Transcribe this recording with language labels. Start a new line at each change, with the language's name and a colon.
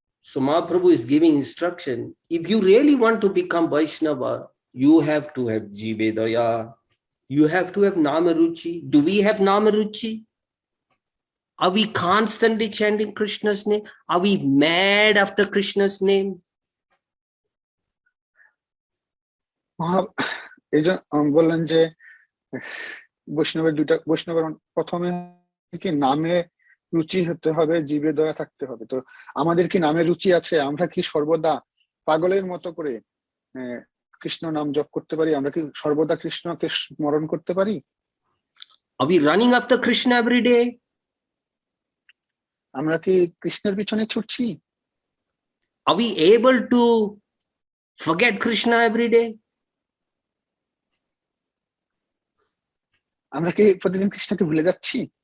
English: So Mahaprabhu is giving instruction. If you really want to become Vaishnava, you have to have Jive Daya. You have to have Nama Ruchi. Do we have Nama Ruchi? Are we constantly chanting Krishna's name? Are we mad after Krishna's name?
Bangla: এই যে বললেন যে বৈষ্ণবের প্রথমে কি নামে রুচি হতে হবে, জীবে দয়া থাকতে হবে। তো আমাদের কি নামে রুচি আছে? আমরা কি সর্বদা পাগলের মতো করে কৃষ্ণ নাম জপ করতে পারি? আমরা কি সর্বদা কৃষ্ণকে স্মরণ করতে পারি?
English: Are we running after Krishna every day?
Bangla: আমরা কি কৃষ্ণের পিছনে ছুটছি?
English: Are we able to forget Krishna every day?
Bangla: আমরা কি প্রতিদিন কৃষ্ণকে ভুলে যাচ্ছি?